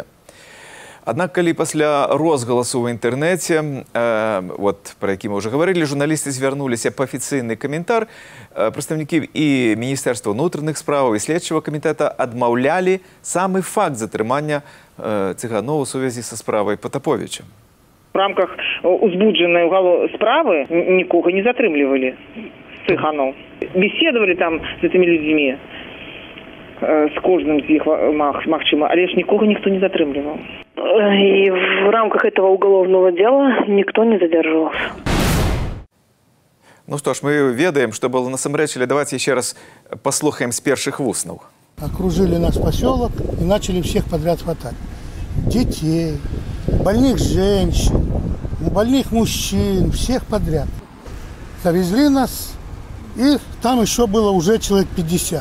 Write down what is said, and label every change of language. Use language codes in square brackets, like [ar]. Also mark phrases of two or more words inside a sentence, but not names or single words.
[be] Аднак, калі пасля розгаласу ў інтэрнэце, пра які мы ўжо гаварылі, журналісты звярнуліся па афіцыйны каментар, прадстаўнікі і Міністэрства ўнутраных справаў, і следчага камітэта адмаўлялі самы факт затрымання цыганоў у сувязі са справай Патаповіча. [ru] В рамках узбудженной справы никого не затрымливали цыганов. Беседовали там с этими людьми, с кожным из них, [be] магчыма, але ж [ru] никого никто не затрымливал. И в рамках этого уголовного дела никто не задерживался. Ну что ж, [be] мы ведаем, [ru] что было насамрэч, але давайте еще раз послухаем с первых вуснаў. Окружили наш поселок и начали всех подряд хватать. Детей, больных женщин, больных мужчин, всех подряд. Завезли нас, и там еще было уже человек 50.